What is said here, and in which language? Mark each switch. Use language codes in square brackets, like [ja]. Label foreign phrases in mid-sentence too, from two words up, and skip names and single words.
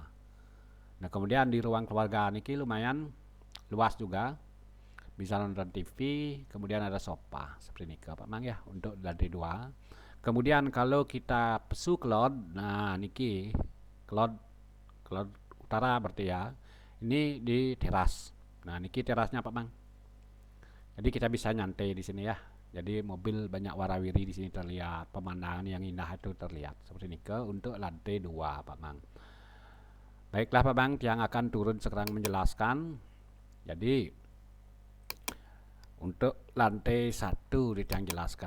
[id] Nah kemudian di ruang keluarga niki lumayan luas juga. Bisa nonton TV, kemudian ada sofa seperti ini Pak Mang ya untuk lantai 2. Kemudian kalau kita pesu cloud, nah niki cloud utara berarti ya. Ini di teras. Nah niki terasnya Pak Mang. Jadi kita bisa nyantai di sini ya. Jadi mobil banyak warawiri di sini terlihat, pemandangan yang indah itu terlihat seperti ini untuk lantai 2 Pak Mang. Baiklah Pak Mang, yang akan turun sekarang menjelaskan. Jadi untuk lantai 1 Titiang jelaskan.